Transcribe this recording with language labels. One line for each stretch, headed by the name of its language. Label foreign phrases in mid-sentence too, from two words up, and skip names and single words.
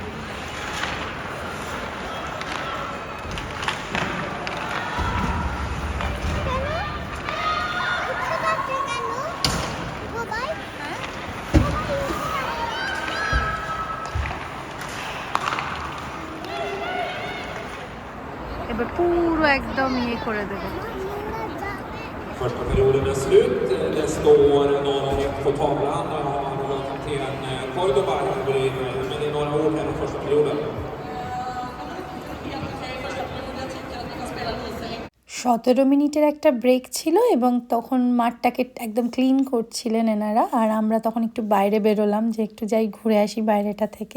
Bangla: উঠতে পারছে কেন? সবাই? হ্যাঁ এবার পুরো একদম ইয়ে করে দেবে।
Swedish: Första perioden är slut. Det står 0-1 på tavlan. Där har man vår kapten Cordoba här bredvid. Men det är några ord här i första perioden.
Bangla: 17 মিনিটের একটা ব্রেক ছিল এবং তখন মাঠটাকে একদম ক্লিন করছিলেন এনারা, আর আমরা তখন একটু বাইরে বেরোলাম যে একটু যাই ঘুরে আসি বাইরেটা থেকে।